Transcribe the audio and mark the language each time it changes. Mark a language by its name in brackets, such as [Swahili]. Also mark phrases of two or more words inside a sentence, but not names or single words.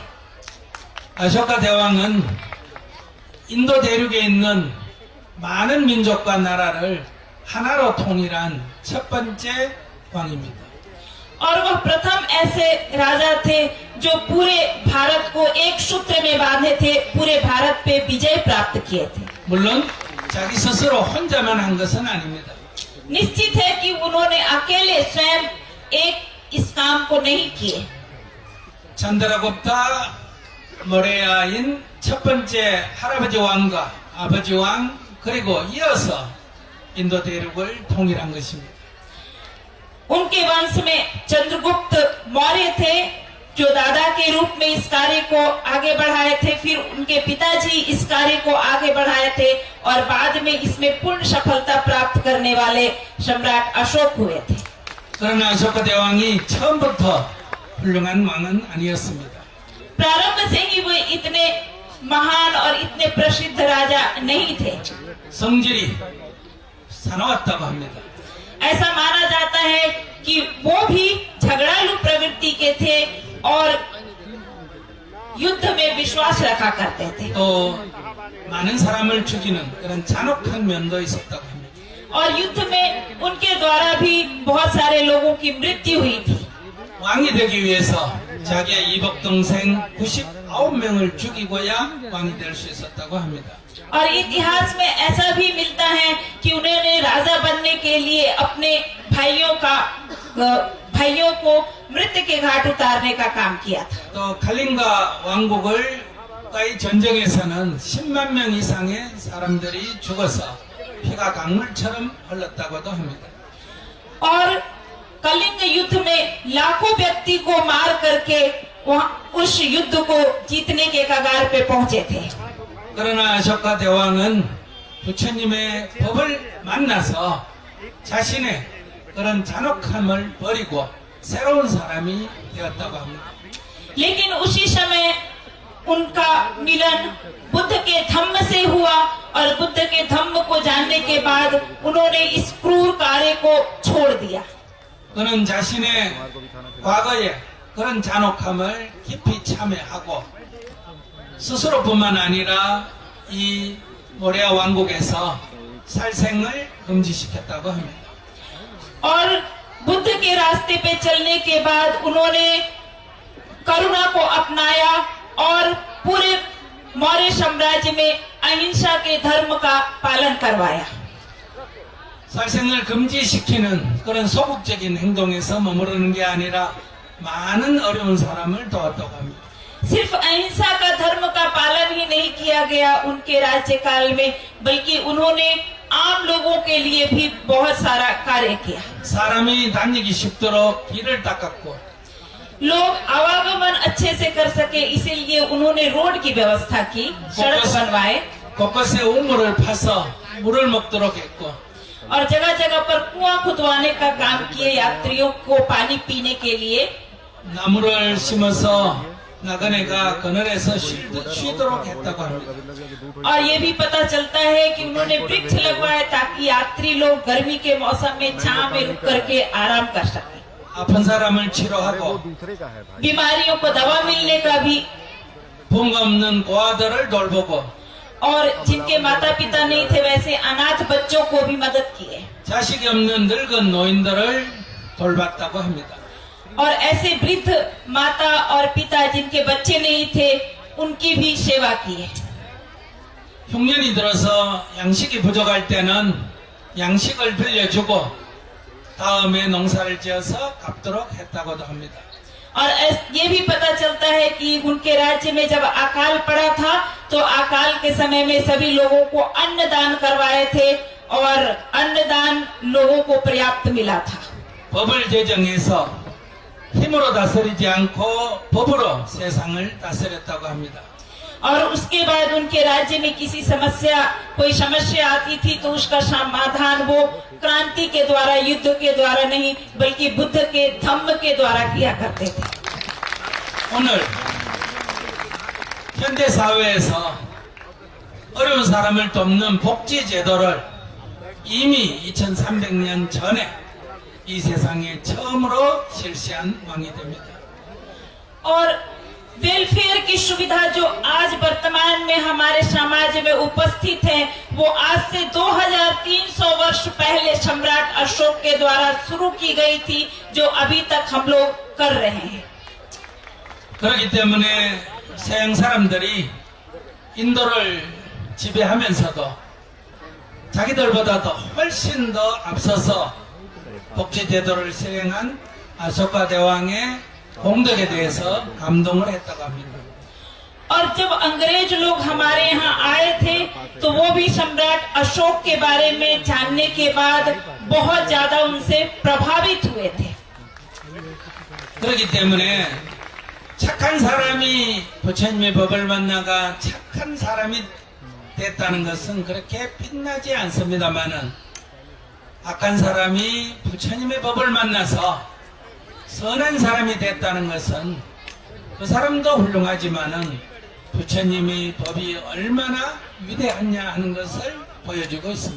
[Korean] 아쇼카 대왕은 인도 대륙에 있는 많은 민족과 나라를 하나로 통일한 첫 번째 왕입니다. [Hindi] और वह प्रथम ऐसे राजा थे जो पूरे भारत को एक सूत्र में बांधे थे, पूरे भारत पे विजय प्राप्त किए थे। [Korean] 물론 자기 스스로 혼자만 한 것은 아닙니다. [Hindi] निश्चित है कि उन्होंने अकेले स्वयं एक इस काम को नहीं किए। [Korean] 찬드라굽타 모레야인 첫 번째 할아버지 왕과 아버지 왕 그리고 이어서 인도 대륙을 통일한 것입니다. [Hindi] उनके वंश में चंद्रगुप्त मौर्य थे जो दादा के रूप में इस कार्य को आगे बढ़ाए थे, फिर उनके पिताजी इस कार्य को आगे बढ़ाए थे और बाद में इसमें पूर्ण सफलता प्राप्त करने वाले सम्राट अशोक हुए थे। [Korean] 그러나 아쇼카 대왕이 처음부터 훌륭한 왕은 아니었습니다. [Hindi] प्रारंभ से ही वे इतने महान और इतने प्रसिद्ध राजा नहीं थे। [Korean] 성질이 사나웠다고 합니다. [Hindi] ऐसा माना जाता है कि वो भी झगड़ालू प्रवृत्ति के थे और युद्ध में विश्वास रखा करते थे। [Korean] 또 많은 사람을 죽이는 그런 잔혹한 면도 있었다고 합니다. [Hindi] और युद्ध में उनके द्वारा भी बहुत सारे लोगों की मृत्यु हुई थी। [Korean] 왕이 되기 위해서 자기의 이복 동생 99명을 죽이고야 왕이 될 수 있었다고 합니다. [Hindi] और इतिहास में ऐसा भी मिलता है कि उन्होंने राजा बनने के लिए अपने भाइयों को मृत्यु के घाट उतारने का काम किया था। [Korean] 또 칼린가 왕국과의 전쟁에서는 10만 명 이상의 사람들이 죽어서 피가 강물처럼 흘렀다고도 합니다. [Hindi] और कलिंग युद्ध में लाखों व्यक्ति को मार करके वहाँ उस युद्ध को जीतने के कगार पे पहुंचे थे। [Korean] 그러나 아쇼카 대왕은 부처님의 법을 만나서 자신의 그런 잔혹함을 버리고 새로운 사람이 되었다고 합니다. [Hindi] लेकिन उसी समय उनका मिलन बुद्ध के धम्म से हुआ और बुद्ध के धम्म को जानने के बाद उन्होंने इस क्रूर कार्य को छोड़ दिया। [Korean] 그는 자신의 과거의 그런 잔혹함을 깊이 참회하고 스스로뿐만 아니라 이 모레아 왕국에서 살생을 금지시켰다고 합니다. [Hindi] और बुद्ध के रास्ते पे चलने के बाद उन्होंने करुणा को अपनाया और पूरे मौर्य साम्राज्य में अहिंसा के धर्म का पालन करवाया। [Korean] 살생을 금지시키는 그런 소극적인 행동에서 머무르는 게 아니라 많은 어려운 사람을 도왔다고 합니다. [Hindi] सिर्फ अहिंसा का धर्म का पालन ही नहीं किया गया उनके राज्यकाल में, बल्कि उन्होंने आम लोगों के लिए भी बहुत सारा कार्य किया। [Korean] 사람이 다니기 쉽도록 길을 닦았고 [Hindi] लोग आवागमन अच्छे से कर सके इसीलिए उन्होंने रोड की व्यवस्था की, सड़क बनवाए [Korean] 곳곳에 우물을 파서 물을 먹도록 했고 [Hindi] और जगह जगह पर कुआं खुदवाने का काम किए यात्रियों को पानी पीने के लिए। [Korean] 나무를 심어서 나그네가 그늘에서 쉬도록 했다고 합니다. [Hindi] और ये भी पता चलता है कि उन्होंने वृक्ष लगवाए ताकि यात्री लोग गर्मी के मौसम में छांव में रुक करके आराम कर सके। [Korean] 아픈 사람을 치료하고 [Hindi] बीमारियों को दवा मिलने का भी, [Korean] 부모가 없는 고아들을 돌보고 [Hindi] और जिनके माता पिता नहीं थे वैसे अनाथ बच्चों को भी मदद किए [Korean] 자식이 없는 늙은 노인들을 돌봤다고 합니다. [Hindi] और ऐसे वृद्ध माता और पिता जिनके बच्चे नहीं थे उनकी भी सेवा किए। [Korean] 흉년이 들어서 양식이 부족할 때는 양식을 빌려주고 다음에 농사를 지어서 갚도록 했다고도 합니다. [Hindi] और ये भी पता चलता है कि उनके राज्य में जब अकाल पड़ा था तो अकाल के समय में सभी लोगों को अन्नदान करवाए थे और अन्नदान लोगों को पर्याप्त मिला था। [Korean] 법을 제정해서 힘으로 다스리지 않고 법으로 세상을 다스렸다고 합니다. [Hindi] और उसके बाद उनके राज्य में कोई समस्या आती थी तो उसका समाधान वो क्रांति के द्वारा, युद्ध के द्वारा नहीं बल्कि बुद्ध के धम्म के द्वारा किया करते थे। [Korean] 오늘 현대 사회에서 어려운 사람을 돕는 복지 제도를 이미 2300년 전에 이 세상에 처음으로 실시한 왕이 됩니다. [Hindi] और वेलफेयर की सुविधा जो आज वर्तमान में हमारे समाज में उपस्थित है वो आज से 2300 वर्ष पहले सम्राट अशोक के द्वारा शुरू की गई थी, जो अभी तक हम लोग कर रहे हैं। [Korean] 그렇기 때문에 서양 사람들이 인도를 지배하면서도 자기들보다도 훨씬 더 앞서서 복지제도를 시행한 아쇼카 대왕의 공덕에 대해서 감동을 했다고 합니다. [Hindi] और जब अंग्रेज लोग हमारे यहाँ आए थे तो वो भी सम्राट अशोक के बारे में जानने के बाद बहुत ज्यादा उनसे प्रभावित हुए थे। [Korean] 그렇기 때문에 착한 사람이 부처님의 법을 만나가 착한 사람이 됐다는 것은 그렇게 빛나지 않습니다만은 악한 사람이 부처님의 법을 만나서 선한 사람이 됐다는 것은 그 사람도 훌륭하지만은 부처님의 법이 얼마나 위대하냐 하는 것을 보여주고 있습니다.